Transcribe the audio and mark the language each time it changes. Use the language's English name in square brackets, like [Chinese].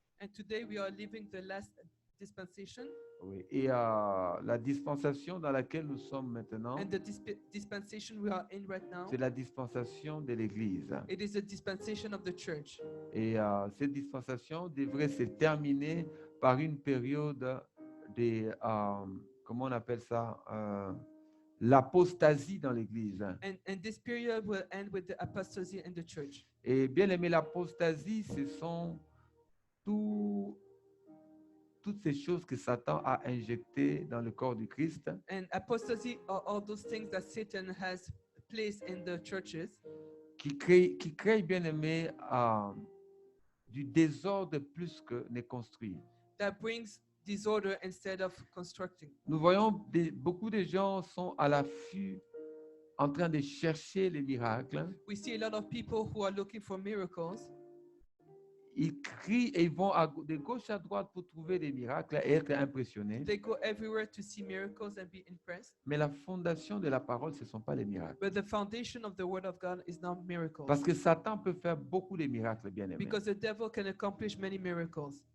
[English] And today we are living the last dispensation. [French] Oui. Et la dispensation dans laquelle nous sommes maintenant, [English] And the dispensation we are in right now, [French] c'est la dispensation de l'Église. [English] it is the dispensation of the church. [French] Et cette dispensation devrait se terminer par une période de, comment on appelle ça, l'apostasie dans l'Église. [English] And this period will end with the apostasy in the church. [French] Et bien aimé, l'apostasie, ce sont toutes ces choses que Satan a injectées dans le corps du Christ, [English] And apostasy are all those things that Satan has placed in the churches [French] qui créent bien aimé, du désordre plus que ne construit. [English] that brings disorder instead of constructing. [French] Nous voyons beaucoup de gens sont à l'affût, en train de chercher les miracles. [English] We see a lot of people who are looking for miracles. [French] Ils crient et ils vont de gauche à droite pour trouver des miracles et être impressionnés. [English] They go everywhere to see miracles and be impressed. [French] Mais la fondation de la parole, ce ne sont pas les miracles. [English] But the foundation of the Word of God is not miracles. [French] Parce que Satan peut faire beaucoup de miracles, bien aimés. [English] Because the devil can accomplish many miracles.